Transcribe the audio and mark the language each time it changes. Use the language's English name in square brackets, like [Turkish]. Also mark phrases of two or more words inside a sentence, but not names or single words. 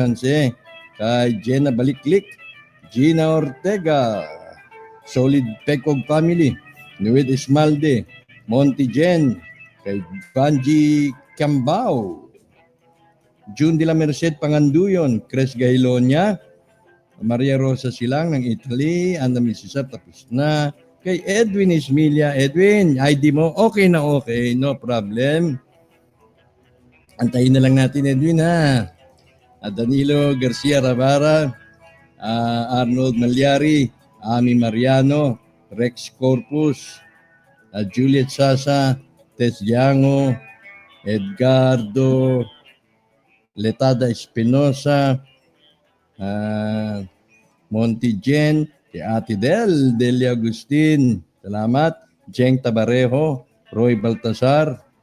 [Filipino] 11, kay Jenna Baliklik, Gina Ortega, Solid Pekog Family, Nuit Ismalde, Monty Jen, kay Banji Cambao, June de la Merced Panganduyon, Cres Gailonia, Maria Rosa Silang ng Italy, Ana Misisar, tapos na. Kay Edwin Ismilia, Edwin, ID mo, okay na okay, [English] no problem. [Filipino] Antayin na lang natin, Edwin, ha. Danilo Garcia Ravara, Arnold Malyari, Ami Mariano, Rex Corpus, Juliet Sasa, Tess Yango, Edgardo Letada Espinosa, Monty Jen, kay Ate Delia Agustin, salamat, Jeng Tabarejo, Roy Baltasar,